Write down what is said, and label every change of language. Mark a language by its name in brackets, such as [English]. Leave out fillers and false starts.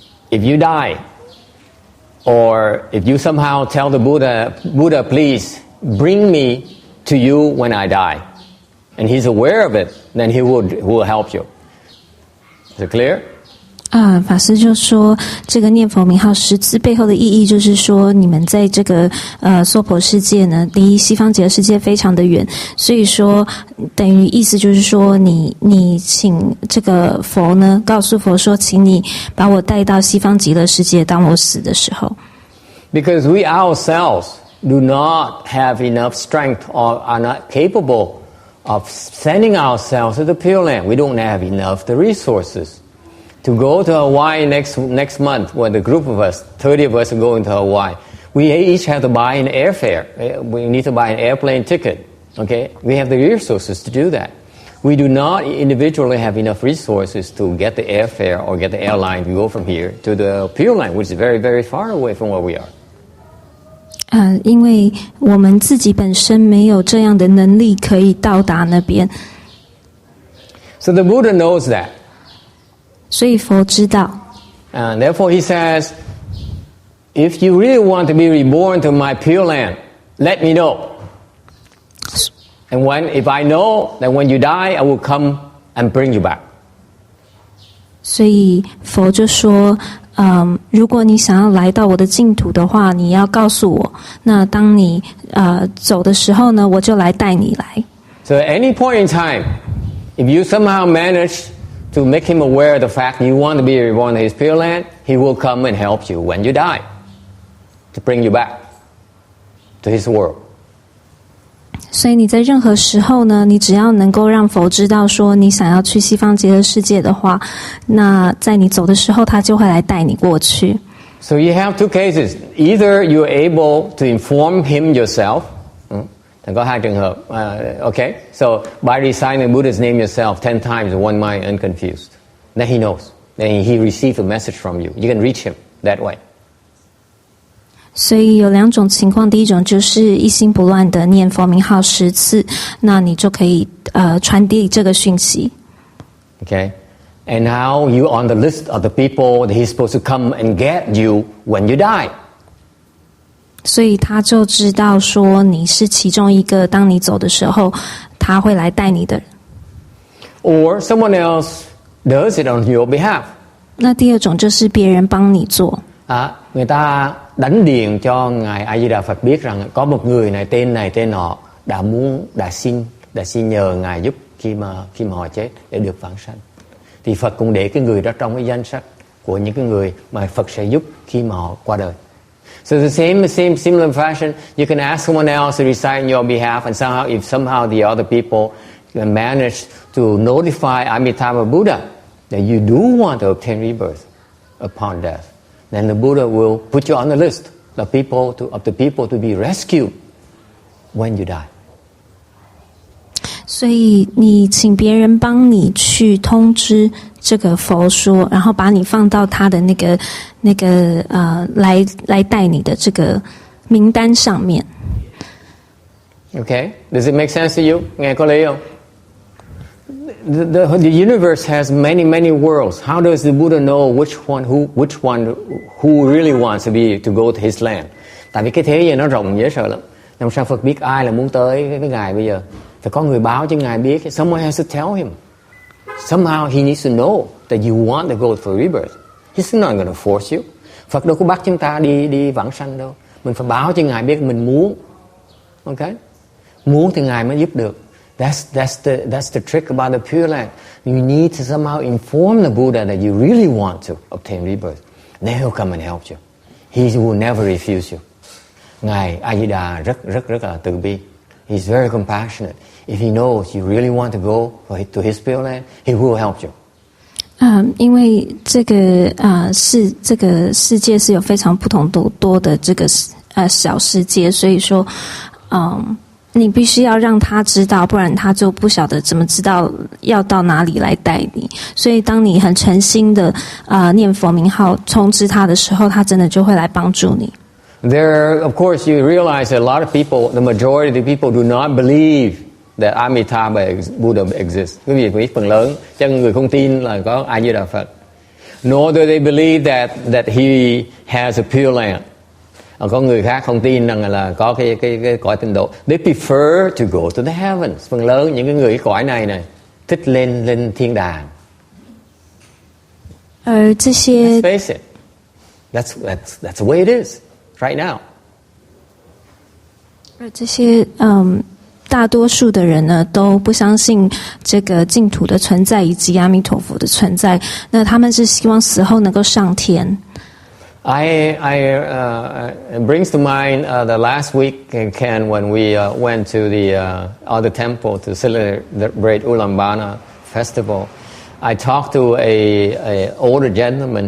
[English] If you die, or if you somehow tell the Buddha, please bring me to you when I die, and he's aware of it, then he will help you. Is it clear? [Chinese] 法师就说，这个念佛名号10字背后的意义，就是说，你们在这个娑婆世界呢，离西方极乐世界非常的远，所以说，等于意思就是说，你请这个佛呢，告诉佛说，请你把我带到西方极乐世界，当我死的时候。 [English] Because we ourselves do not have enough strength or are not capable of sending ourselves to the Pure Land. We don't have enough the resources to go to Hawaii next month, when the group of us, 30 of us, are going to Hawaii. We each have to buy an airfare. We need to buy an airplane ticket. Okay, we have the resources to do that. We do not individually have enough resources to get the airfare or get the airline to go from here to the Pure Land, which is very, very far away from where we are. [Chinese] 因为我们自己本身没有这样的能力可以到达那边。 [English] So the Buddha knows that. [Chinese] 所以佛知道。 [English] And therefore he says, if you really want to be reborn to my Pure Land, let me know. And if I know that when you die, I will come and bring you back. [Chinese] 所以佛就说，如果你想要来到我的净土的话，你要告诉我。那当你走的时候呢，我就来带你来。 [English] So at any point in time, if you somehow manage to make him aware of the fact you want to be reborn in his Pureland, he will come and help you when you die to bring you back to his world. [Chinese] 所以你在任何时候呢，你只要能够让佛知道说你想要去西方极乐世界的话，那在你走的时候，他就会来带你过去。 [English] So you have two cases. Either you're able to inform him yourself. [Vietnamese] Có hai trường hợp. [English] Okay. So by reciting the Buddha's name yourself 10 times in one mind unconfused, then he knows. Then he receives a message from you. You can reach him that way. [Chinese] 所以有两种情况，第一种就是一心不乱的念佛名号10次，那你就可以传递这个讯息。 [English] Okay, and now you on the list of the people that he's supposed to come and get you when you die. [Chinese] 所以他就知道说你是其中一个，当你走的时候，他会来带你的人。 [English] Or someone else does it on your behalf. [Chinese] 那第二種就是別人幫你做。 [Vietnamese] Người ta đánh điện cho ngài A Di Đà Phật biết rằng có một người này tên nọ đã xin nhờ ngài giúp khi mà họ chết để được vãng sanh. Thì Phật cũng để cái người đó trong cái danh sách của những cái người mà Phật sẽ giúp khi mà họ qua đời. [English] So the same similar fashion, you can ask someone else to recite on your behalf, and somehow the other people can manage to notify Amitabha Buddha that you do want to obtain rebirth upon death, then the Buddha will put you on the list of the people to be rescued when you die. [Chinese] 所以你请别人帮你去通知这个佛说，然后把你放到他的那个来带你的这个名单上面。 [English] Okay, does it make sense to you? [Vietnamese] Nghe có lý không? [English] The universe has many worlds. How does the Buddha know which one who really wants to go to his land? [Vietnamese] Tại vì cái thế giới nó rộng dễ sợ lắm. Làm sao Phật biết ai là muốn tới với ngài bây giờ? Phải có người báo cho ngài biết. [English] Someone has to tell him. Somehow he needs to know that you want to go for rebirth. He's not going to force you. [Vietnamese] Phật đâu có bắt chúng ta đi vãng sanh đâu. Mình phải báo cho ngài biết mình muốn. Okay? Muốn thì ngài mới giúp được. [English] That's the trick about the Pureland. You need to somehow inform the Buddha that you really want to obtain rebirth. Then he'll come and help you. He will never refuse you. [Vietnamese] Ngài A Di Đà rất là từ bi. [English] He's very compassionate. If he knows you really want to go to his Pureland, he will help you. [Chinese] 因为这个世界是有非常不同多的这个小世界，所以说你必须要让他知道，不然他就不晓得怎么知道要到哪里来带你。所以当你很诚心的念佛名号通知他的时候，他真的就会来帮助你。 [English] There, of course, you realize that a lot of people, the majority of the people do not believe that Amitabha Buddha exists. [Vietnamese] Quý vị biết phần lớn chắc người không tin là có A Di Đà Phật. [English] Nor do they believe that he has a Pureland. [Vietnamese] Có người khác không tin rằng là có cái cõi tịnh độ. [English] They prefer to go to the heavens. [Vietnamese] Phần lớn những cái người cái cõi này thích lên thiên đàng. [Chinese] 这些 [English] Let's face it, that's the way it is right now. [Chinese] 这些大多数的人呢都不相信这个净土的存在以及阿弥陀佛的存在。那他们是希望死后能够上天。 [English] It brings to mind the last week, Ken, when we went to the other temple to celebrate Ulaanbaatar festival. I talked to a older gentleman.